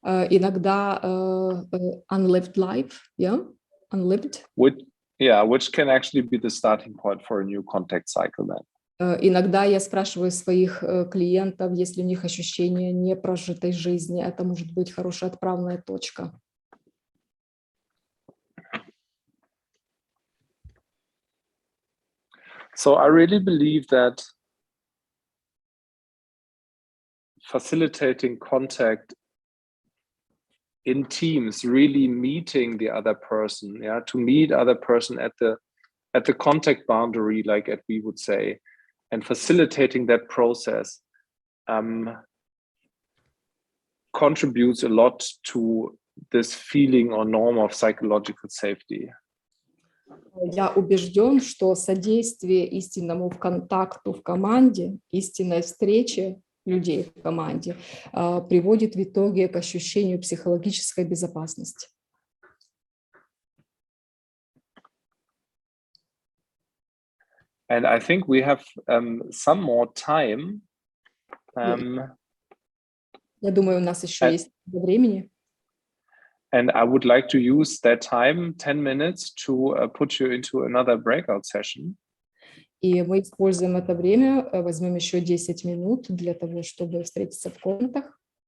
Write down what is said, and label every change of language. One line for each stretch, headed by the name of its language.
Russian: Иногда
English: unlived life, yeah, unlived. Which can actually be the starting point for a new contact cycle then.
Russian: Иногда я спрашиваю своих клиентов, если у них ощущение непрожитой жизни, это может быть хорошая отправная точка.
English: So I really believe that facilitating contact in teams, really meeting the other person, to meet other person at the contact boundary, like we would say, and facilitating that process contributes a lot to this feeling or norm of psychological safety.
Russian: Я убежден, что содействие истинному контакту в команде, истинной встрече людей в команде приводит в итоге к ощущению психологической безопасности.
English: And I think we have some more time.
Russian: Я думаю, у нас еще есть времени.
English: And I would like to use that time, 10 minutes, to put you into another breakout session.
Russian: И мы используем это время, возьмем еще 10 минут для того, чтобы встретиться в комнатах.